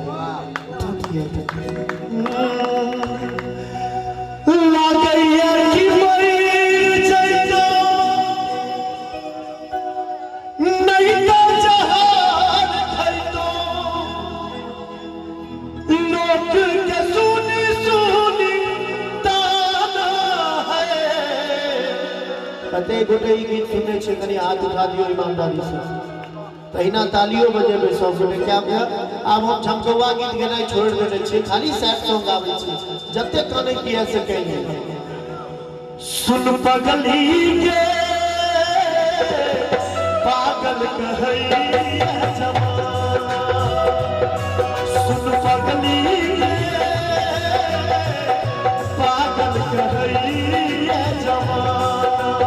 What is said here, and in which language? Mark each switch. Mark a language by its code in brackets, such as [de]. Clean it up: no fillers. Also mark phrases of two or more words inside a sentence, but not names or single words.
[mai] लागैया कि मर जइतो नहीं तो जहान खइतो। लोग के सुनी सुनी ताना है। कते गोटे ई गीत सुने छे, कनी हाथ उठा दियो ईमानदारी से। तहिना तालियों बजेबे सब गोटे। क्या आब हम झमकौआ गीत गेनाइ छोड़ देने छे, खाली [en] sad song [mai] गाबै छी। जते काने किया से कहिए सुन पगली के पागल कहैया जमाना। सुन पगली के पागल कहैया जमाना।